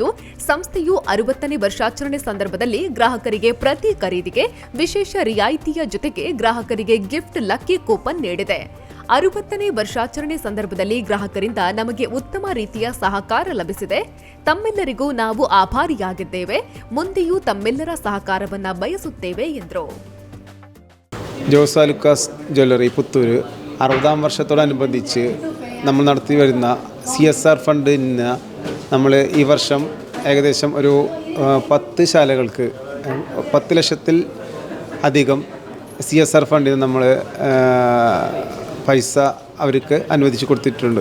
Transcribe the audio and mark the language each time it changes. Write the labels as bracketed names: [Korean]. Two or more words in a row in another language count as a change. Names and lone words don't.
[Kannada] ಸಂಸ್ಥೆಯು 60ನೇ ವರ್ಷಾಚರಣೆ ಸಂದರ್ಭದಲ್ಲಿ ಗ್ರಾಹಕರಿಗೆ ಪ್ರತಿ ಖರೀದಿಗೆ ವಿಶೇಷ ರಿಯಾಯಿತಿಯ ಜೊತೆಗೆ ಗ್ರಾಹಕರಿಗೆ [English] gift lucky coupon [Kannada] ನೀಡಿದೆ. 60ನೇ ವರ್ಷಾಚರಣೆ ಸಂದರ್ಭದಲ್ಲಿ ಗ್ರಾಹಕರಿಂದ ನಮಗೆ ಉತ್ತಮ ರೀತಿಯ ಸಹಕಾರ ಲಭಿಸಿದೆ. ತಮ್ಮೆಲ್ಲರಿಗೂ ನಾವು ಆಭಾರಿಯಾಗಿದ್ದೇವೆ. ಮುಂದೆಯೂ ತಮ್ಮೆಲ್ಲರ ಸಹಕಾರವನ್ನು ಬಯಸುತ್ತೇವೆ ಎಂದರು. [Malayalam] ജോസ് ആലുക്കാസ് ജ്വല്ലറി പുത്തൂർ 60ാം വർഷത്തോടനുബന്ധിച്ച് നമ്മൾ നടത്തി വരുന്ന CSR ഫണ്ടിന് നമ്മൾ ഈ വർഷം ഏകദേശം ഒരു 10 ശാലകൾക്ക് 10 ലക്ഷത്തിൽ അധികം CSR ഫണ്ടിന് നമ്മൾ പൈസ അവർക്ക് അനുവദിച്ച് കൊടുത്തിട്ടുണ്ട്.